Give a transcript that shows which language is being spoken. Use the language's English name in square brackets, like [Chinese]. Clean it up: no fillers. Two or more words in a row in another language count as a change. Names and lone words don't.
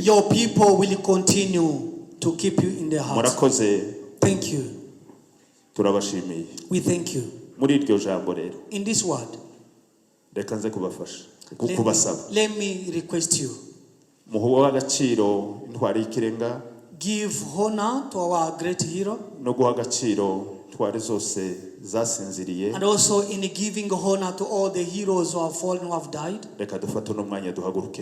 [English] Your people will continue to keep you in their hearts. [Kinyarwanda] Murakoze. [English] Thank you. [Kinyarwanda] Turabashimiye. [English] We thank you. [Kinyarwanda] Muri iryo jambo rero, [English] in this word, [Kinyarwanda] reka nze kubafasha kubasaba, [English] let me request you, [Kinyarwanda] muhuwa agaciro intwari y'ikirenga, [English] give honor to our great hero, [Kinyarwanda] no guha agaciro intwari zose zasinziriye, [English] and also in giving honor to all the heroes who have fallen, who have died. [Kinyarwanda] Reka dufate no mwanya duhaguruke.